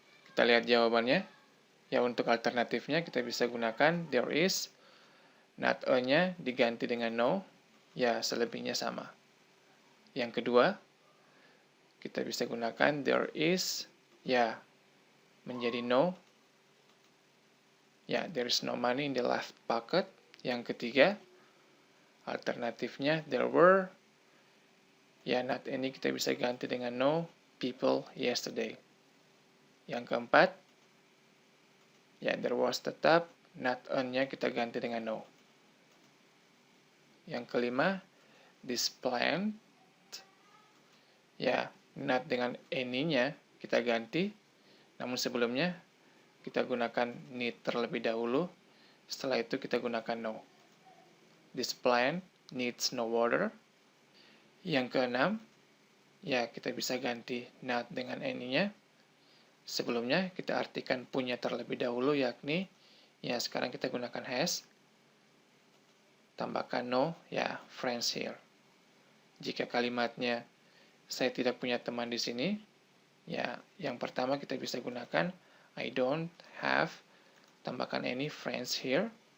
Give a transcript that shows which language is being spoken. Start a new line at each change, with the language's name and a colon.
Indonesian: Kita lihat jawabannya. Ya, untuk alternatifnya kita bisa gunakan there is, not a-nya diganti dengan no. Ya, selebihnya sama. Yang kedua, kita bisa gunakan there is, ya, menjadi no.
English: Ya, there is no money in the left pocket.
Indonesian: Yang ketiga, alternatifnya
English: there were,
Indonesian: ya, not any kita bisa ganti dengan
English: no people yesterday.
Indonesian: Yang keempat, ya, there was tetap, not on-nya kita ganti dengan no. Yang kelima, this plant, ya, not dengan any-nya kita ganti, namun sebelumnya kita gunakan need terlebih dahulu, setelah itu kita gunakan no.
English: This plant needs no water.
Indonesian: Yang keenam, ya, kita bisa ganti not dengan any-nya. Sebelumnya kita artikan punya terlebih dahulu, yakni, ya, sekarang kita gunakan has. Tambahkan no, ya, friends here. Jika kalimatnya saya tidak punya teman di sini, ya, yang pertama kita bisa gunakan
English: I don't have,
Indonesian: tambahkan
English: any friends here.